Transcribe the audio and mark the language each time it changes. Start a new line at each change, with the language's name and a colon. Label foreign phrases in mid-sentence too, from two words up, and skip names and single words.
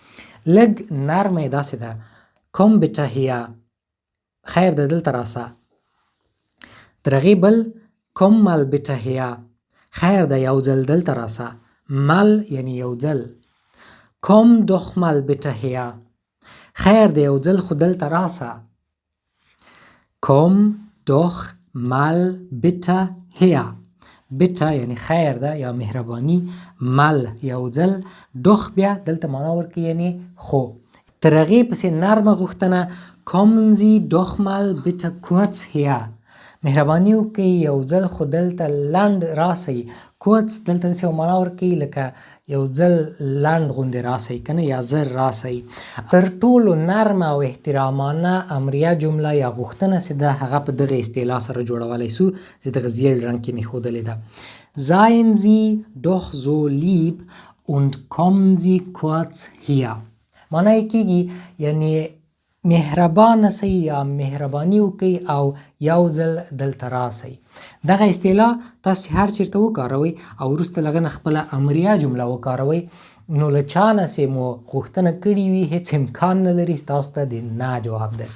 Pashto: لږ نرمه یې داسې ده
German: komm bitte her
Pashto: خیر ده دلته راسه تر هغې بل
German: komm mal bitte her
Pashto: خیر ده یو ځل دلته راسه مل یعنی یو ځل
German: komm doch mal bitte her
Pashto: خیر دی یو ځل خو دلته راسه
German: komm doch mal bitte her
Pashto: بیټه یعنی خیر ده یا مهربانی مل یو ځل دوخ بیا دلته معنا ورکوي یعنی خو تر هغې پسې نرمه غوښتنه kommen
German: Sie doch mal bitte kurz her
Pashto: مهرباني وکړئ یو ځل خو دلته لنډ راسئ کوڅ دلته داسې یو معنا ورکوي لکه یو ځل لنډ غوندې راسئ که نه یا زر راسئ تر ټولو نرمه او احترامانه امریه جمله یا غوښتنه چې ده هغه په دغه اصطلاح سره جوړولی سو چې دغه زیړ رنګ کې مې ښودلې ده
German: seien Sie doch so lieb und kommen Sie kurz her
Pashto: معنا یې کېږي یعنی مهربانه سئ یا مهرباني وکئ او یو ځل دلته راسئ. دغه اصطلاح تاسې هر چیرته وکاروئ او وروسته له هغه نه خپله امریه جمله وکاروئ نو له چا نه چې مو غوښتنه کړې وي هیڅ امکان نه لري ستاسو ته د نه جواب دی.